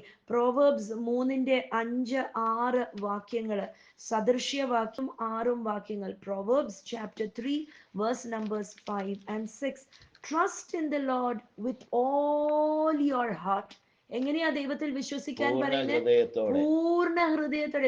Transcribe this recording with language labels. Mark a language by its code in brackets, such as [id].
[ml] Proverbs 3:5-6 വാക്യങ്ങള്, സദൃശ്യവാക്യം 6 വാക്യങ്ങൾ. [en] Proverbs chapter 3 verse numbers 5 and 6. Trust in the Lord with all your heart. [ml] എങ്ങനെയാ ദൈവത്തിൽ വിശ്വസിക്കാൻ പറയുന്നത്? പൂർണ്ണ ഹൃദയത്തോടെ.